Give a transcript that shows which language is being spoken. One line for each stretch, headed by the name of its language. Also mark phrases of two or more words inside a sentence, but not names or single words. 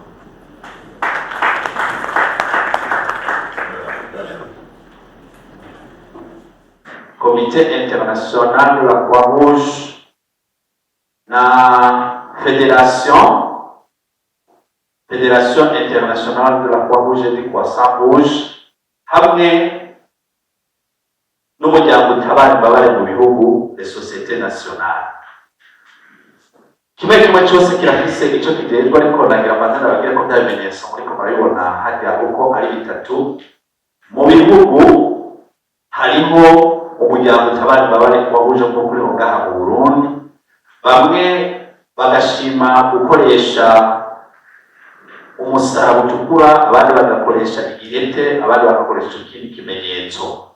French: Comité international de la Croix-Rouge na Fédération internationale de la Croix-Rouge et du Croissant-Rouge
Rundi: hamwe n'umuryango utabara imbabare mu bihugu
French: les sociétés nationales.
Rundi: Kimwe cyose kirafise icyo kigenzwa, ariko nagira amazina bagira ko byabimenyetso muriko murabibona hajya uko ari bitatu. Mu bihugu hariho umuryango utabara imbabare wahuje nko kuri ngaha mu Burundi, bamwe bagashima gukoresha umusaraba utukura, abandi bagakoresha igihete, abandi bagakoresha ikindi kimenyetso.